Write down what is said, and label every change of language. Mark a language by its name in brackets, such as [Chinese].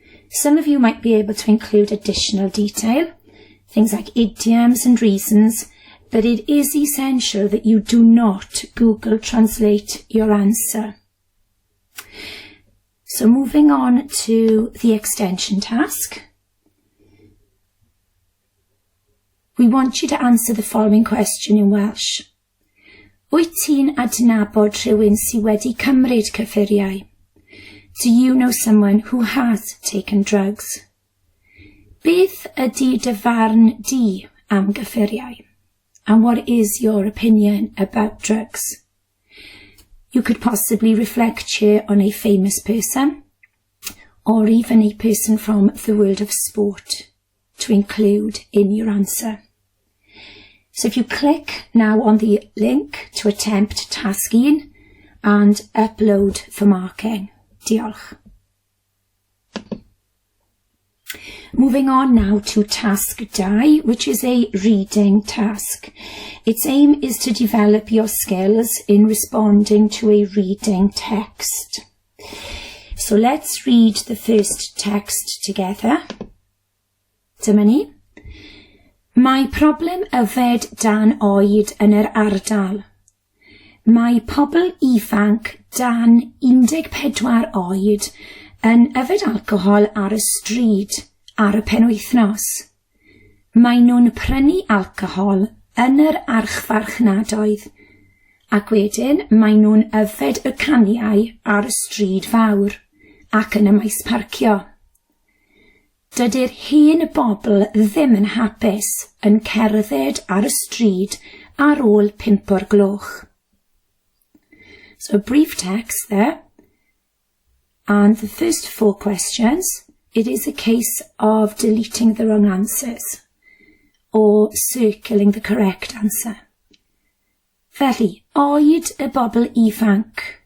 [English] Some of you might be able to include additional detail, things like idioms and reasons, but it is essential that you do not Google Translate your answer. So moving on to the extension task. We want you to answer the following question in Welsh. [Welsh] Wyt ti'n adnabod rhywun sy wedi cymryd cyffuriau? [English] Do you know someone who has taken drugs? [Welsh] Beth ydy dy farn di am gyffuriau? [English] And what is your opinion about drugs? You could possibly reflect here on a famous person, or even a person from the world of sport, to include in your answer. So if you click now on the link to attempt task 1 and upload for marking. [Welsh] Diolch. [English] Moving on now to task 2, which is a reading task. Its aim is to develop your skills in responding to a reading text. So let's read the first text together. [Welsh] Dyma ni. Mae problem yfed dan oed yn yr ardal. Mae pobl ifanc dan 14 oed yn yfed alcohol ar y stryd ar y penwythnos. Mae nhw'n prynu alcohol yn yr archfarchnadoedd, ac wedyn mae nhw'n yfed y caniau ar y stryd fawr ac yn y maes parcio. Dydy'r hen bobl ddim yn hapus yn cerdded ar y stryd ar ôl 5 o'r gloch. [English] So a brief text there. And the first 4 questions, it is a case of deleting the wrong answers. or circling the correct answer. [Welsh] Felly, oed y bobl ifanc?